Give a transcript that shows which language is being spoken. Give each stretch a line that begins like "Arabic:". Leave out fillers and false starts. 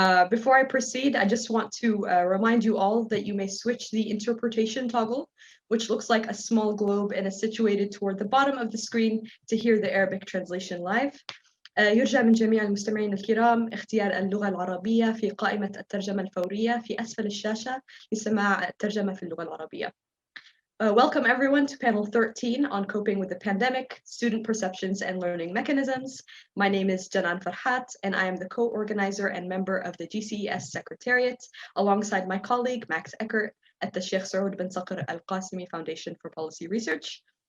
English: Before I proceed, I just want to remind you all that you may switch the interpretation toggle, which looks like a small globe and is situated toward the bottom of the screen to hear the Arabic translation live.
Arabic: يرجى من جميع المستمعين الكرام اختيار اللغة العربية في قائمة الترجمة الفورية في أسفل الشاشة لسماع الترجمة في اللغة العربية.
English: Welcome everyone to panel 13 on coping with the pandemic, student perceptions and learning mechanisms. My name is Janaan Farhat, and I am the co-organizer and member of the GCES Secretariat, alongside my colleague Max Eckert at the Sheikh Saud bin Saqr Al Qasimi Foundation for Policy Research.